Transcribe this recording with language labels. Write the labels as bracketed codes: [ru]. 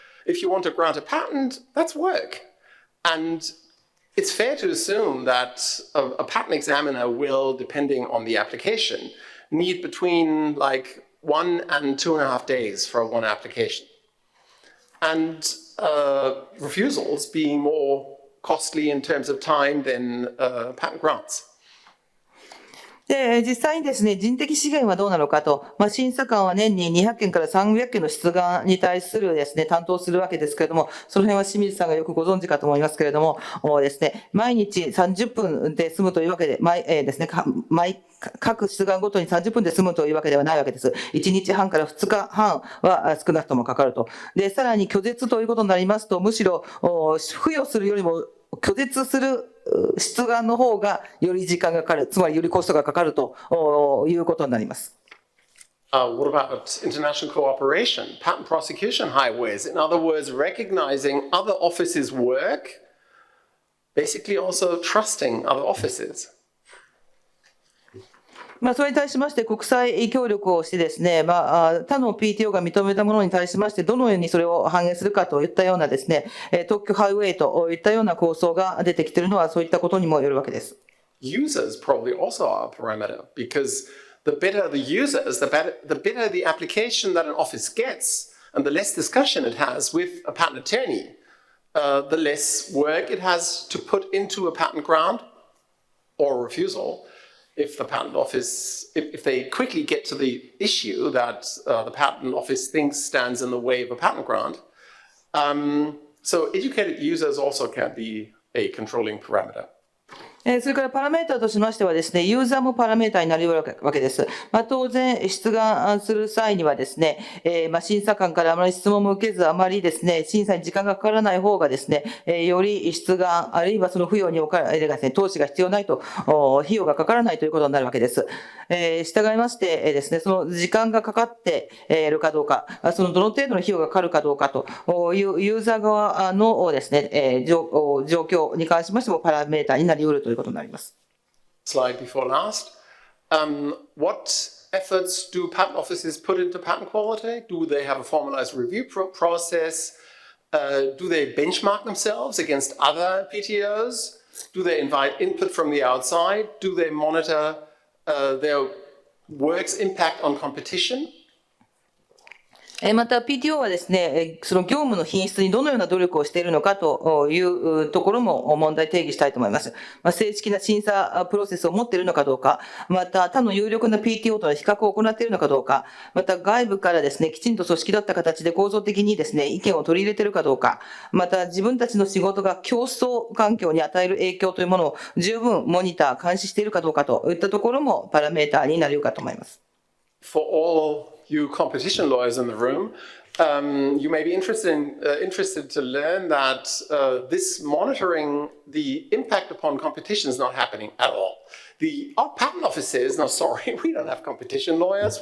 [en] If you want to grant a patent, that's work. And it's fair to assume that a patent examiner will, depending on the application, need between like 1 and 2.5 days for one application. And refusals being more costly in terms of time than patent grants. [ja] で、実際にですね、人的資源はどうなのかと、審査官は年に200件から300件の出願に対するですね、担当するわけですけれども、その辺は清水さんがよくご存知かと思いますけれども、ですね、毎日30分で済むというわけで、ですね、各出願ごとに30分で済むというわけではないわけです。 1日半から2日半は少なくともかかると。で、さらに拒絶ということになりますと、むしろ付与するよりも拒絶する出願の方がより時間がかかる、つまりよりコストがかかるということになります。 [en] What about international cooperation, patent prosecution highways? In other words, recognizing other offices' work, basically also trusting other offices. [ja] それに対しまして国際協力をしてですね、他の PTO が認めたものに対しましてどのようにそれを反映するかといったようなですね、特許ハイウェイといったような構想が出てきているのはそういったことにもよるわけです。 [en] Users probably also are a parameter because the better the users, the better the application that an office gets and the less discussion it has with a patent attorney, the less work it has to put into a patent grant or refusal. If the patent office, if they quickly get to the issue that the patent office thinks stands in the way of a patent grant, so educated users also can be a controlling parameter. [ja] それからパラメータとしましてはですね、ユーザーもパラメータになり得るわけです。当然、出願する際にはですね、審査官からあまり質問も受けず、あまりですね、審査に時間がかからない方がですね、より出願、あるいはその付与にですね、投資が必要ないと、費用がかからないということになるわけです。従いましてですね、その時間がかかっているかどうか、そのどの程度の費用がかかるかどうかというユーザー側のですね、状況に関しましてもパラメータになり得るということになります。 [en] Slide before last. What efforts do patent offices put into patent quality? Do they have a formalized review process? Do they benchmark themselves against other PTOs? Do they invite input from the outside? Do they monitor their work's impact on competition? [ja] また PTO はですね、その業務の品質にどのような努力をしているのかというところも問題定義したいと思います。正式な審査プロセスを持っているのかどうか、また他の有力な PTO との比較を行っているのかどうか、また外部からですね、きちんと組織だった形で構造的にですね、意見を取り入れているかどうか、また自分たちの仕事が競争環境に与える影響というものを十分モニター、監視しているかどうかといったところもパラメータになり得るかと思います。 [en] For all you competition lawyers in the room, you may be interested to learn that this monitoring the impact upon competition is not happening at all. Our patent office says, no, sorry, we don't have competition lawyers.